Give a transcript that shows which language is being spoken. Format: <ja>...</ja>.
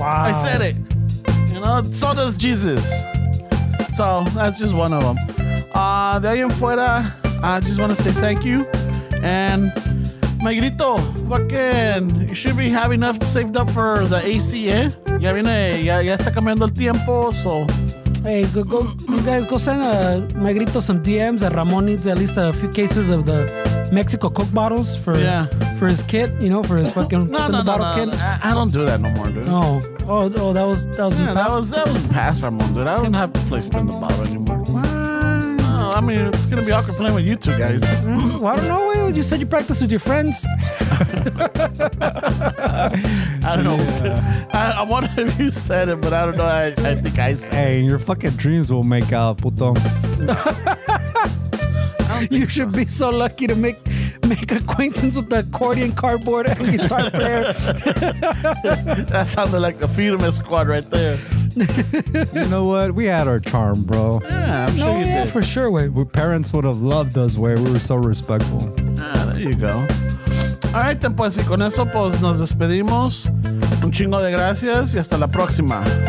<en>wow. I said it. You know, so does Jesus. So that's just one of them.</en> <es>De ahí en fuera,</es> <en>I just want to say thank you. And Magrito, fucking, you should be having enough saved up for the AC, eh?</en> <es>Ya está cambiando el tiempo,</es> <en>so. Hey, you guys go send Magrito some DMs that Ramon needs at least a few cases of the Mexico Coke bottles for his kit, you know, for his fucking bottle kit. I don't do that no more, dude. No. Oh, that was that was past Ramon, dude. I don't have to play spin the bottle anymore. What? No, I mean, it's gonna be awkward playing with you two guys. Well, I don't know. You said you practice with your friends. I don't know. I wonder if you said it, but I don't know. I think I said. Hey, your fucking dreams will make out, puto. You should be so lucky to make acquaintance with the accordion, cardboard, and guitar player. That sounded like the Firme squad right there. You know what? We had our charm, bro. Yeah, I'm sure you did. For sure, way. Parents would have loved us, way. We were so respectful. There you go. All right, then,</en> <es>pues, y con eso, pues, nos despedimos. Un chingo de gracias y hasta la próxima.</es>